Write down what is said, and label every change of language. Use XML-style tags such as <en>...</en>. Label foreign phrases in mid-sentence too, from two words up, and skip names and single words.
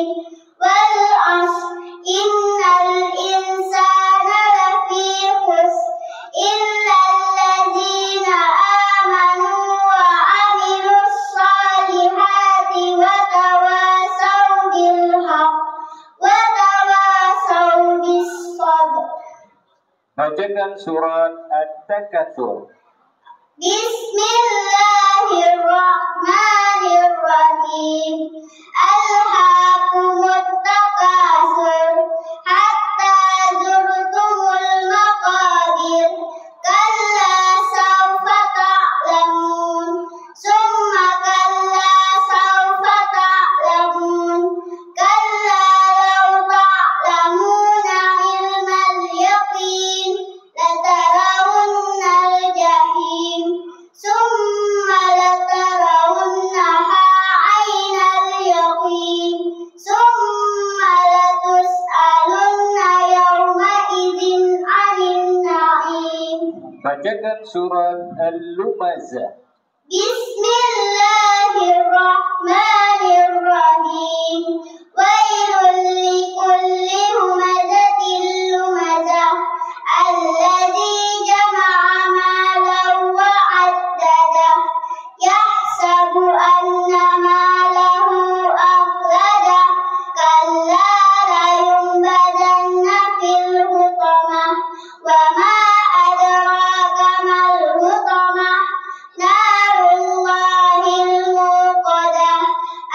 <ar>والعصر إن الإنسان لفي خسر إلا الذين آمنوا وعملوا الصالحات وتواصوا بالحق وتواصوا بالصبر.</ar> <id>Bacakan surat At-Takatsur.</id> <ar>بسم الله الرحمن الرحيم. ألهاكم التكاثر حتى زرتم المقابر كلا سوف تعلمون ثم كلا سوف تعلمون كلا لو تعلمون علم اليقين لترون الجحيم ثم لترونها عين اليقين ثم لتسألن يومئذ عن النعيم.</ar> <id>Bacakan surat Al-Lumazah.</id> <ar>بسم الله الرحمن الرحيم. ويل لكل همزة لمزة الذي جمع مالا وعدده يحسب أن ماله أخلده كلا لينبذن في الحطمة وما أدراك ما الحطمة نار الله الموقدة</ar>